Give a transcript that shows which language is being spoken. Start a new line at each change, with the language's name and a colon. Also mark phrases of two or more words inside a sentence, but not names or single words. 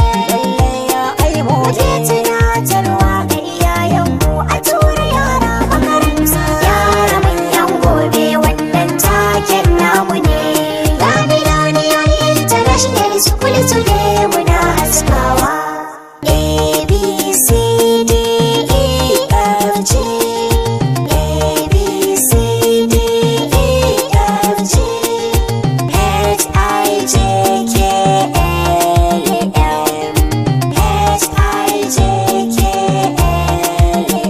Hausa: Lallai ya ai mu ne. Muke tunatarwa ga iyayenmu a tura yara makaranta. Yara manyan gobe, wannan taken namu ne. Ga Millennium International School today muna haskawa.
English: A, B, C, D, E, F, G. A, B, C, D, E, F, G. H, I, J, K, L, M. H, I, J, K, L,